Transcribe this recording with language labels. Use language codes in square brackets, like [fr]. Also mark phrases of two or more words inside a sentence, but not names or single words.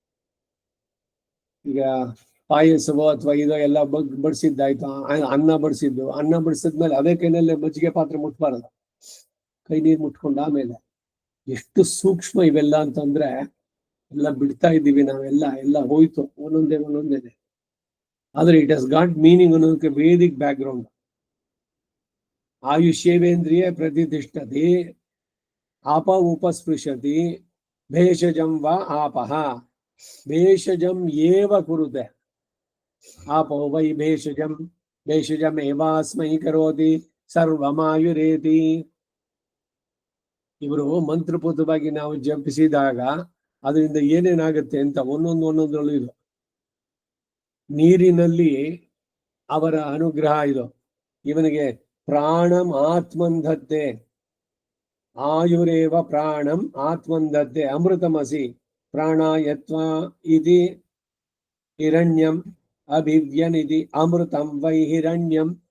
[kn] ಈಗ ಪಾಯಸವೋ ಅಥವಾ ಇದೋ ಎಲ್ಲ ಬಡಿಸಿದ್ದಾಯ್ತು, ಅನ್ನ ಬಡಿಸಿದ್ಮೇಲೆ ಅದೇ ಕೈನಲ್ಲೇ ಮಜ್ಜಿಗೆ ಪಾತ್ರೆ ಮುಟ್ಬಾರದು, ಕೈ ನೀರು ಮುಟ್ಕೊಂಡು ಆಮೇಲೆ. ಎಷ್ಟು ಸೂಕ್ಷ್ಮ ಇವೆಲ್ಲ ಅಂತಂದ್ರೆ ಎಲ್ಲ ಬಿಡ್ತಾ ಇದ್ದೀವಿ ನಾವೆಲ್ಲ ಹೋಯ್ತು ಒಂದೊಂದೇನೆ. ಆದ್ರೆ [en] it has got meaning [kn] ಅನ್ನೋದಕ್ಕೆ [en] Vedic background. [sa] ಆಯುಷ್ಯೇವೇಂದ್ರಿಯ ಪ್ರತಿಷ್ಠತಿ ಆಪ ಉಪಸ್ಪೃಶತಿ ಭೇಷಜಂ ವಾ ಆಪಹ ಭೇಷಜಂ ಏವ ಕುರುತೆ ಆಪೋ ವೈ ಭೇಷಜಂ ಏವಾಸ್ಮೈ ಕರೋತಿ ಸರ್ವಮಾಯುರೇತಿ. [kn] ಇವರು ಮಂತ್ರಪೂತವಾಗಿ ನಾವು ಜಪಿಸಿದಾಗ ಅದರಿಂದ ಏನೇನಾಗುತ್ತೆ ಅಂತ ಒಂದೊಂದರಲ್ಲೂ ಇದು. ನೀರಿನಲ್ಲಿ ಅವರ ಅನುಗ್ರಹ ಇದು. [sa] ಇವನಿಗೆ ಪ್ರಾಣಂ ಆತ್ಮಂಧತ್ತೆ, ಆಯುರೇವ ಪ್ರಾಣಂ ಆತ್ಮಂಧತ್ತೆ ಅಮೃತಮಸಿ ಪ್ರಾಣಾಯತ್ವ ಇತಿ ಹಿರಣ್ಯಂ ಅಭಿವ್ಯನಿಧಿ ಅಮೃತಂ ವೈ ಹಿರಣ್ಯಂ.